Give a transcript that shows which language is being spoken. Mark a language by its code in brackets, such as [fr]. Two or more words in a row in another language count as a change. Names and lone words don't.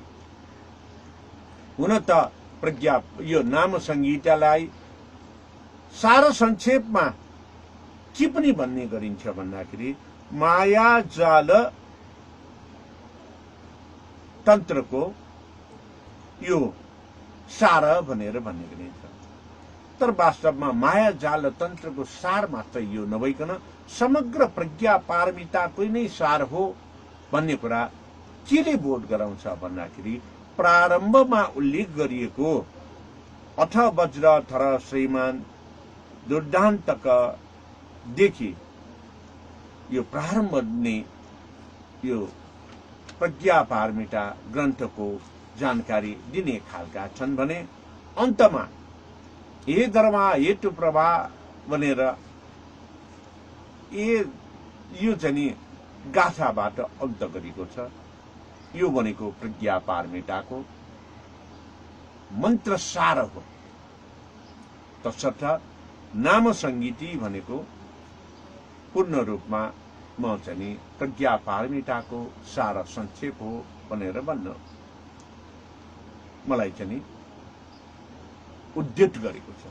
[ne] हुन त प्रज्ञा यो नाम संगीतालाई सार संक्षेपमा के पनि भन्ने गरिन्छ भन्दाखेरि माया जाल तन्त्रको यो सार भनेर भन्ने गरिन्छ। तर वास्तवमा माया जाल तन्त्रको सार मात्र यो नभइकन समग्र प्रज्ञा पारमिताको नै सार हो भन्ने कुरा केले बोध गराउँछ भन्दाखेरि प्रारम्भमा उल्लेख गरिएको [sa] अथ वज्र थर श्रीमान दुर्दान्तक [ne] देखि यो प्रारम्भ नै यो प्रज्ञा पारमिता ग्रन्थको जानकारी दिने खालका छन् भने अन्तमा [sa] हे धर्मा हेतु प्रभा [ne] भनेर यो चाहिँ गाथाबाट अन्त गरेको छ। यो भनेको प्रज्ञा पारमिताको मन्त्र सार हो। तसर्थ नाम संगीति भनेको पूर्ण रूपमा म चाहिँ प्रज्ञा पारमिताको सार संक्षेप हो भनेर भन्न मलाई चाहिँ उद्युत गरेको छ।